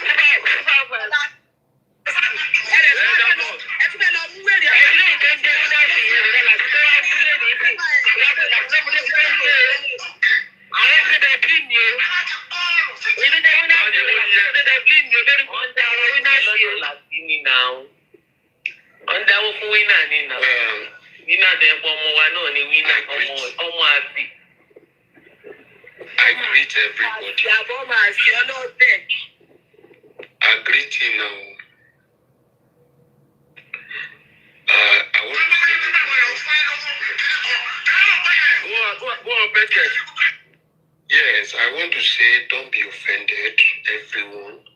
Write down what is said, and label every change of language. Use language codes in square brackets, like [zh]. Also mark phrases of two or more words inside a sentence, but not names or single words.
[yo] ẹ tún bẹ lọ mú wèrè ẹ ilé ìgbésẹ̀ ní láti yẹn rẹ láti tó wá sí ilé nìyí àwọn ìgbésẹ̀ bí mi o ìgbésẹ̀ wọn náà ti rẹ ìgbésẹ̀ bí mi o lórí kan dá ọ̀rọ̀ wí náà sí o. wọ́n dáwó fún wínà ní nà wínà tẹ̀ pọ̀ ọmọ wa náà ni wínà ọmọ àbí. [en] I greet everybody. [yo] Ìyàbọ̀ máa ṣe ọlọ́ọ̀tẹ̀. [en] I greet you now. I want to say go on, Beckett. Yes, I want to say don't be offended, everyone.